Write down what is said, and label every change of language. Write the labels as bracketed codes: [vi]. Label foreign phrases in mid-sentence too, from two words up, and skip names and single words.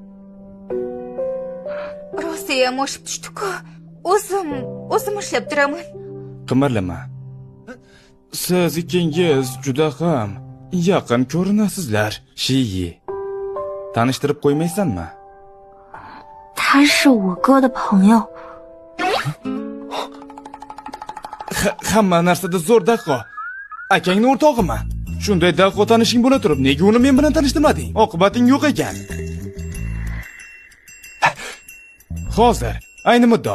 [uz] Rosa ham oshib tushdi-ku. O'zim ishlab turaman. Qimirlama. Siz ikkingiz juda ham yaqin ko'rinasizlar, Shiyi. Tanishtirib qo'ymaysanmi? [zh] 他是我哥的朋友。 [uz] Hamma narsada zo'r daqo. Akangning o'rtog'imi? Shunday daqo tanishing bo'la turib, nega uni men bilan tanishtirmading? Oqibating yo'q ekan. Hozir ayni muddo.